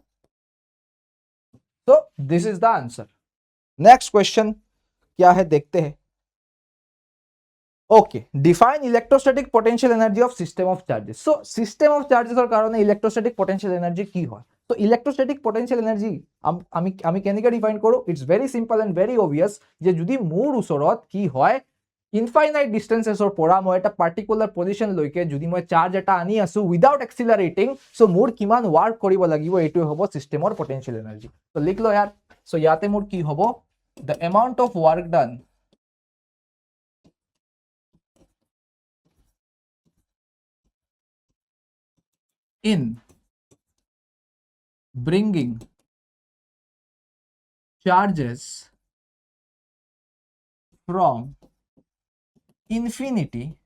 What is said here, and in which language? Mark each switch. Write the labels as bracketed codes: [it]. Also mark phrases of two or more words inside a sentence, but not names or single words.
[en] तो this is the answer. next question [hi] क्या है देखते हैं। [en] OK, define electrostatic potential energy of system of charges. so system of chargesor कारण electrostatic potential energy [as] কি হয়। तो [en] electrostatic potential energy [as] আমি কেনেকৈ ডিফাইন কৰো, [en] it's very simple and very obvious [as] যে যদি মোৰ ওচৰত কি হয় [en] infinite distancesor [as] পৰা মই এটা [en] particular position [as] লৈকে যদি মই চাৰ্জ এটা আনি আছো [en] without accelerating, so [as] মোৰ কিমান ওয়ার্ক কৰিব লাগিব এইটোৱে হ'ব [en] systemor potential energy. [hi] तो लिख लो यार, [as] সো ইয়াতে মোৰ কি হ'ব, [en] the amount of work done in bringing charges from infinity